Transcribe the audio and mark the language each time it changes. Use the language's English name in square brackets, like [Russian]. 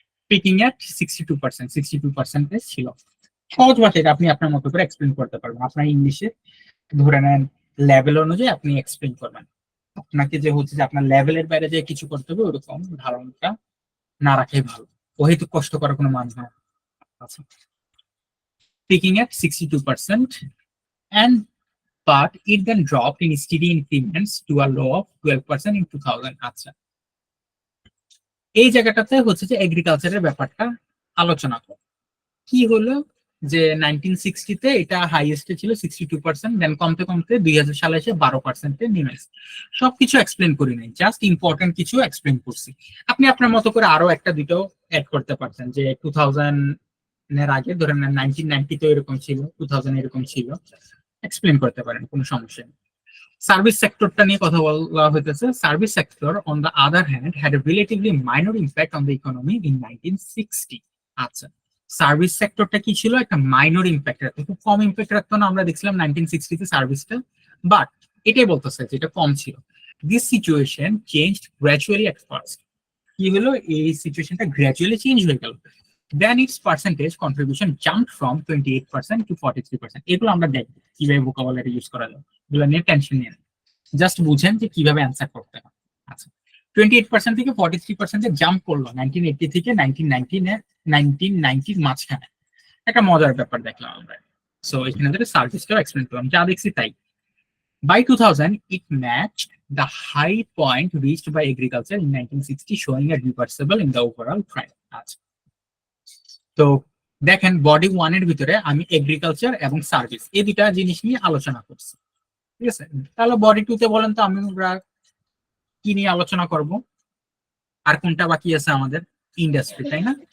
[Bangla] Peking এট 62% ছিল। সহজ ভাষায় আপনি আপনার মতো করে এক্সপ্লেন করতে পারবেন, আপনার ইংলিশে ধরে নেন লেভেল অনুযায়ী আপনি এক্সপ্লেন করবেন। আপনাকে যে হচ্ছে যে আপনার লেভেলের বাইরে যে কিছু করতে হবে ওরকম ধারণাটা না রাখাই ভালো, ওহেতু কষ্ট করার কোনো মানে হয়। [English] আচ্ছা, peaking at 62% and but it then dropped in steady increments to a low of 12% in 2000. [Bangla] আচ্ছা, এই জায়গাটাতে হচ্ছে যে এগ্রিকালচারের ব্যাপারটা আলোচনা কর। কি হলো যে 1960 তে এটা হাইয়েস্টে ছিল 62%, দেন কমতে কমতে 2000 সালে এসে 12%-এ নেমেছে। সবকিছু এক্সপ্লেন করি নাই, জাস্ট ইম্পর্টেন্ট কিছু এক্সপ্লেন করছি। আপনি আপনার মতো করে আরো একটা দুটো অ্যাড করতে পারছেন, যে 2000 এর আগে ধরেন 1990 তো এরকম ছিল, 2000 এরকম ছিল, এক্সপ্লেন করতে পারেন, কোনো সমস্যা নেই। সার্ভিস সেক্টরটা নিয়ে কথা বলা হইতেছে। [English] Service sector on the other hand had a relatively minor impact on the economy in 1960। [Bangla] আচ্ছা, সার্ভিস সেক্টরটা কি ছিল? একটা মাইনর ইম্প্যাক্ট রাখতো, খুব কম ইম্প্যাক্ট রাখতো না, আমরা দেখছিলাম 1960 তে সার্ভিসটা, বাট এটাই বলতেছে যে এটা কম ছিল। [English] This situation changed gradually at first. [Bangla] কি হলো, এই সিচুয়েশনটা গ্র্যাজুয়ালি চেঞ্জ হয়ে গেল। [English] Then its percentage contribution jumped from 28% to 43%. [Bangla] এগুলো আমরা দেখবো কিভাবে ভোকাবুলারি ইউজ করা যায়, এগুলো নিয়ে টেনশন নিয়ে জাস্ট বুঝেন যে কিভাবে অ্যান্সার করতে হয়। আচ্ছা, 28% থেকে 43% জাম্প করলো 1980 থেকে 1990 মাঝখানে। একটা মজার ব্যাপার দেখলাম আমরা। সো এখানে ধরে সার্ভিসটাও এক্সপ্লেন করলাম, যা দেখছি তাই। [English] By 2000, it matched the high point reached by agriculture in 1960, showing a reversible in the overall trend. [Bangla] আচ্ছা, তো দেখেন বডি 1 এর ভিতরে আমি এগ্রিকালচার এবং সার্ভিস এই দুটা জিনিস নিয়ে আলোচনা করছি, ঠিক আছে। তাহলে বডি 2 তে বলেন তো আমরা কি নিয়ে আলোচনা করব? আর কোনটা বাকি আছে আমাদের? ইন্ডাস্ট্রি, তাই না?